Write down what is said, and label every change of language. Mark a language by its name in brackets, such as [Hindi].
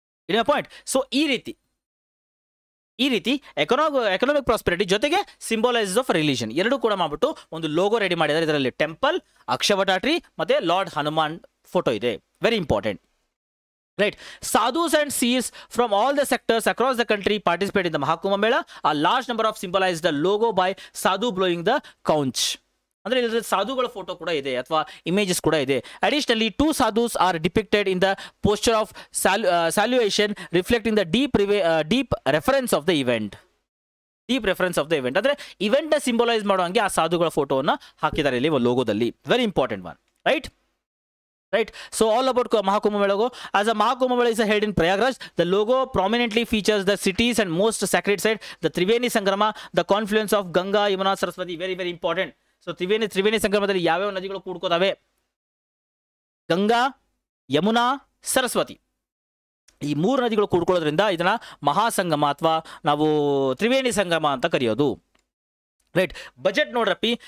[Kannada] ಇನ್ point. So ಈ ರೀತಿ economic prosperity ಜೊತೆಗೆ ಸಿಂಬಲೈಸಸ್ ಆಫ್ ರಿಲಿಜನ್ ಎರಡು ಕೂಡ ಮಾಡ್ಬಿಟ್ಟು ಒಂದು ಲೋಗೋ ರೆಡಿ ಮಾಡಿದ್ದಾರೆ. ಇದರಲ್ಲಿ ಟೆಂಪಲ್, ಅಕ್ಷವಟ ಟ್ರೀ ಮತ್ತೆ ಲಾರ್ಡ್ ಹನುಮಾನ್ ಫೋಟೋ ಇದೆ. [English] Very important, right? Sadhus and seers from all the sectors across the country participate in the Mahakumbh Mela. A large number of symbolize the logo by sadhu blowing the conch. [Kannada] ಅಂದರೆ ಇದರಲ್ಲಿ ಸಾಧುಗಳ photo ಕೂಡ ಇದೆ [English] ಅಥವಾ ಇಮೇಜಸ್ ಕೂಡ ಇದೆ. Additionally 2 sadhus are depicted in the posture of salutation reflecting the deep reference of the event. [Kannada] ಅಂದರೆ ಇವೆಂಟ್ನ symbolise ಮಾಡುವಂಗೆ ಆ ಸಾಧುಗಳ ಫೋಟೋವನ್ನು ಹಾಕಿದ್ದಾರೆ ಇಲ್ಲಿ ಲೋಗೋದಲ್ಲಿ. [English] Very important one, right? So all about Mahakumbh Mela logo. As a Mahakumbh Mela is held in Prayagraj, the logo prominently features the cities and most sacred site, the Triveni Sangrama, the confluence of Ganga, Yamuna, Saraswati. Very very important. [Kannada] So Triveni ಸಂಗಮದಲ್ಲಿ ಯಾವ್ಯಾವ ನದಿಗಳು ಕೂಡ್ಕೋತಾವೆ? ಗಂಗಾ, ಯಮುನಾ, ಸರಸ್ವತಿ. ಈ 3 ನದಿಗಳು ಕೂಡ್ಕೊಳ್ಳೋದ್ರಿಂದ ಇದನ್ನ ಮಹಾಸಂಗಮ ಅಥವಾ ನಾವು ತ್ರಿವೇಣಿ ಸಂಗಮ ಅಂತ ಕರೆಯೋದು, ರೈಟ್? ಬಜೆಟ್ ನೋಡ್ರಪ್ಪಿ.